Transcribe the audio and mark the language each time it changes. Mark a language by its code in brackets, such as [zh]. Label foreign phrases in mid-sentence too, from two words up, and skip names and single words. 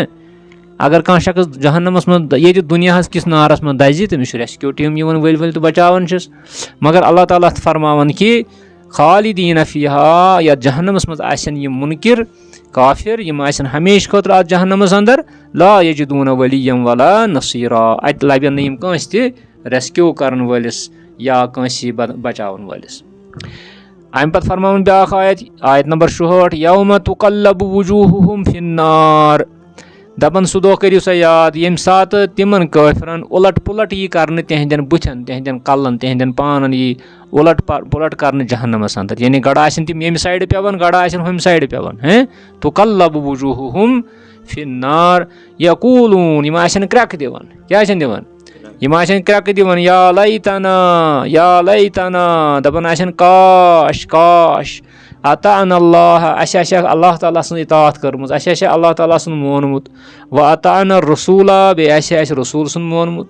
[ks] اگر کانٛہہ شخص جہنمس منٛز ییٚتہِ دُنیاہس کِس نارس منٛز دزِ، تٔمِس چھُ ریسکیوٗ ٹیٖم یِوان ؤلۍ ؤلۍ تہٕ بچاوان چھِس. مگر اللہ تعالیٰ فرماوان کہِ [ar] خالدین فیہا، [ks] یتھ جہنمس منٛز آسن یِم مُنکر کافر، یِم آسن ہمیشہِ خٲطرٕ اتھ جہنمس اندر. [ar] لا یجدون ولیا ولا نصیرا. [ks] اتہِ لبن نہٕ یِم کٲنٛسہِ تہِ ریسکیوٗ کرن وٲلِس یا کٲنٛسہِ بچاون وٲلِس. امہِ پتہٕ فرماوُن بیٛاکھ آیت، آیت نمبر 66 [ar] یوم تقلب وجوہہم فی النار. [ks] دپان سُہ دۄہ کٔرِو سا یاد ییٚمہِ ساتہٕ تِمن کٲفرن اُلٹ پُلٹ یی کرنہٕ تِہنٛدٮ۪ن بٕتھٮ۪ن، تِہنٛدٮ۪ن کلن، تِہنٛدٮ۪ن پانن یی اُلٹ پُلٹ کرنہٕ جہنمس اندر. یعنی گۄڈٕ آسن تِم ییٚمہِ سایڈٕ پیوان، گۄڈٕ آسن ہُمہِ سایڈٕ پیوان. [ar] تقلب وجوہہم فی النار یقولون. [ks] یِم آسن کرٛٮ۪کہٕ دِوان. کیٛاہ آسن دِوان؟ یِم آسن کرٛٮ۪کہٕ دِوان [ar] یا لیتنا یا لیتنا. [ks] دپان آسن کاش کاش [ar] اطعنا اللہ، [ks] اَسہِ آسہِ ہا اللہ تعالیٰ سٕنٛز اطاعت کٔرمٕژ، اَسہِ آسہِ ہا اللہ تعالیٰ سُنٛد مونمُت. [ar] و اطعنا الرسوٗلا، [ks] بیٚیہِ آسہِ ہا اَسہِ رسوٗل سُنٛد مونمُت.